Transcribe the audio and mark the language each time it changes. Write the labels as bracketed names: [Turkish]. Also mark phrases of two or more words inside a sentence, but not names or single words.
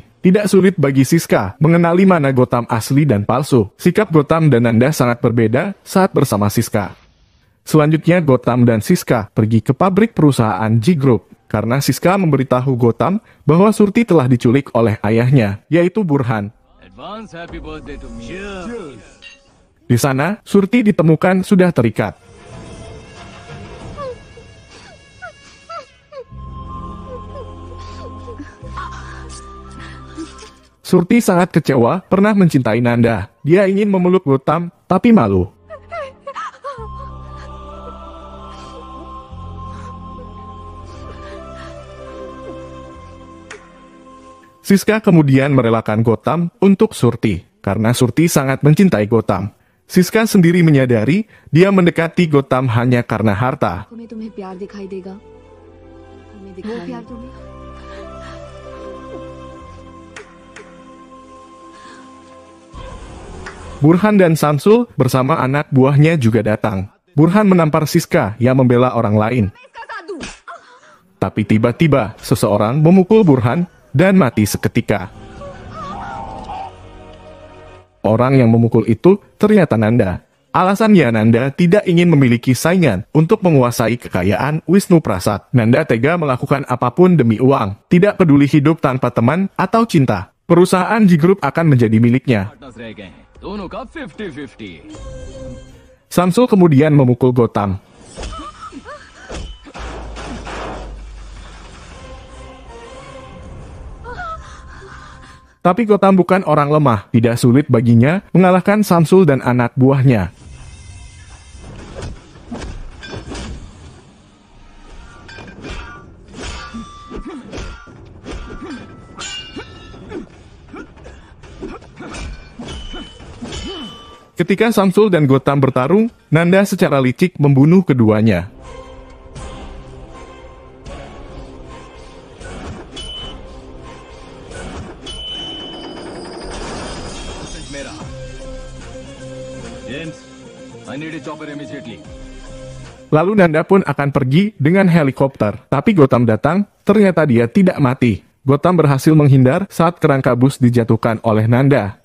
[Indonesian] Tidak sulit bagi Siska mengenali mana Gotham asli dan palsu. Sikap Gotham dan Nanda sangat berbeda saat bersama Siska. Selanjutnya Gotham dan Siska pergi ke pabrik perusahaan G Group karena Siska memberitahu Gotham bahwa Surti telah diculik oleh ayahnya, yaitu Burhan. [English] Advance happy birthday to me. [Indonesian] Di sana, Surti ditemukan sudah terikat. Surti sangat kecewa pernah mencintai Nanda. Dia ingin memeluk Gotham, tapi malu. Siska kemudian merelakan Gotham untuk Surti, karena Surti sangat mencintai Gotham. Siska sendiri menyadari dia mendekati Gotham hanya karena harta. [Hindi] तुम्हें प्यार दिखाई देगा हमें दिखाई प्यार तुम्हें [Indonesian] Burhan dan Samsul bersama anak buahnya juga datang. Burhan menampar Siska yang membela orang lain. Tapi tiba-tiba seseorang memukul Burhan dan mati seketika. Orang yang memukul itu ternyata Nanda. Alasannya Nanda tidak ingin memiliki saingan untuk menguasai kekayaan Wisnu Prasad. Nanda tega melakukan apapun demi uang, tidak peduli hidup tanpa teman atau cinta. Perusahaan G Group akan menjadi miliknya. [Hindi] पार्टनर्स रह गए हैं दोनों का 50-50. [Indonesian] Samsul kemudian memukul Gotham. Tapi Gotham bukan orang lemah, tidak sulit baginya mengalahkan Samsul dan anak buahnya. Ketika Samsul dan Gotham bertarung, Nanda secara licik membunuh keduanya. [English] मेरा जेम्स I need a chopper immediately. [Indonesian] Lalu Nanda pun akan pergi dengan helikopter. Tapi Gotham datang, ternyata dia tidak mati. Gotham berhasil menghindar saat kerangka bus dijatuhkan oleh Nanda.